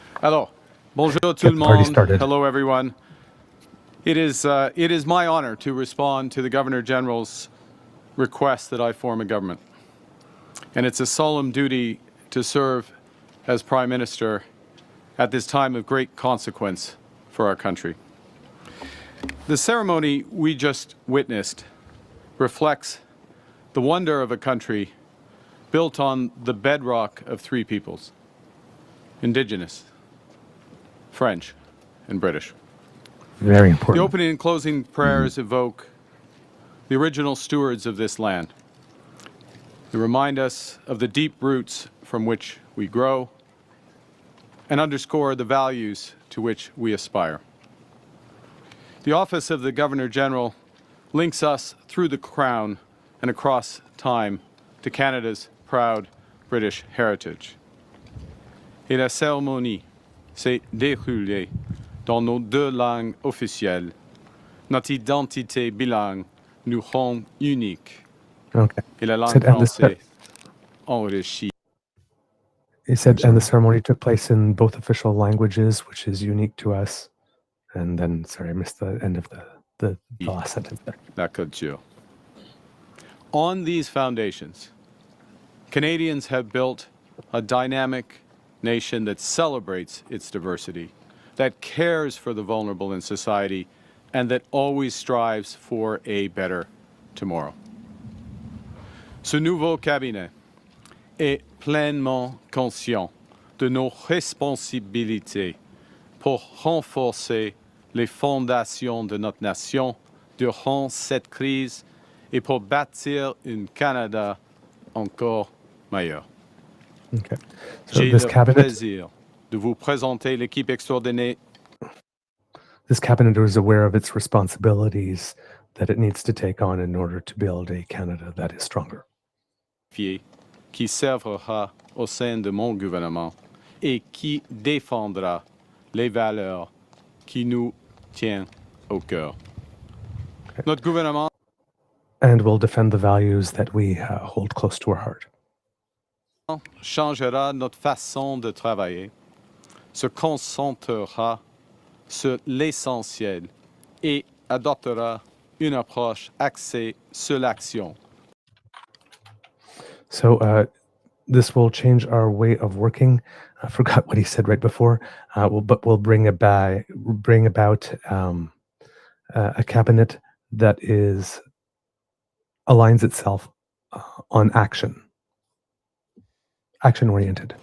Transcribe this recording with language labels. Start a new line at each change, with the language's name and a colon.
French: Alors, bonjour tout le monde.
English: Hello, everyone. It is my honor to respond to the Governor General's request that I form a government. And it's a solemn duty to serve as Prime Minister at this time of great consequence for our country. The ceremony we just witnessed reflects the wonder of a country built on the bedrock of three peoples: Indigenous, French, and British. Very important. The opening and closing prayers evoke the original stewards of this land. They remind us of the deep roots from which we grow and underscore the values to which we aspire. The office of the Governor General links us through the Crown and across time to Canada's proud British heritage.
French: Et la cérémonie s'est déroulée dans nos deux langues officielles. Notre identité bilingue nous rend uniques.
English: Okay.
French: Et la langue française enrichit.
English: He said, and the ceremony took place in both official languages, which is unique to us. And then, sorry, I missed the end of the last sentence there.
French: La culture.
English: On these foundations, Canadians have built a dynamic nation that celebrates its diversity, that cares for the vulnerable in society, and that always strives for a better tomorrow.
French: Ce nouveau cabinet est pleinement conscient de nos responsabilités pour renforcer les fondations de notre nation durant cette crise et pour bâtir un Canada encore meilleur.
English: Okay. So
French: J'ai le plaisir de vous présenter l'équipe extraordinaire.
English: This cabinet is aware of its responsibilities that it needs to take on in order to build a Canada that is stronger.
French: Qui servira au sein de mon gouvernement et qui défendra les valeurs qui nous tiennent au cœur.
English: Okay.
French: Notre gouvernement.
English: And will defend the values that we hold close to our heart.
French: changera notre façon de travailler, se concentrera sur l'essentiel et adoptera une approche axée sur l'action.
English: So this will change our way of working. I forgot what he said right before. But we'll bring about a cabinet that aligns itself on action oriented.